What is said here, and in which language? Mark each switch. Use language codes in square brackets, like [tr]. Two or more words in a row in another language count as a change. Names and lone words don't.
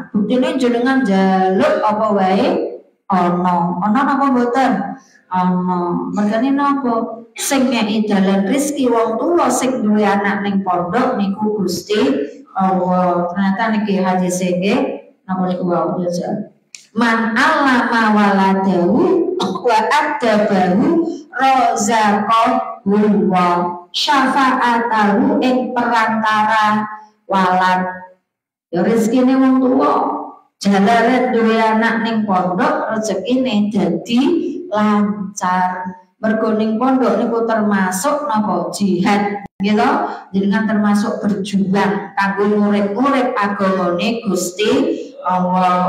[jv] Buktine jenengan njaluk apa wae ana napa mboten? Ana. Mergane napa? Sing ngeki dalan rezeki wong tuwa sing duwe anak ning pondok niku Gusti Allah. Ternyata niki hadis iki napa niku wae aja. [ar] من علم ولده وأدبه رزقه وشفاعته [jv] ing perantara walad. Ya rezekine wong tuwa jalaran duwe anak ning pondok rezekine dadi lancar. Mergo ning pondok niku termasuk napa jihad gitu, jenengan termasuk berjuang kanggo urip-urip agamane Gusti Allah.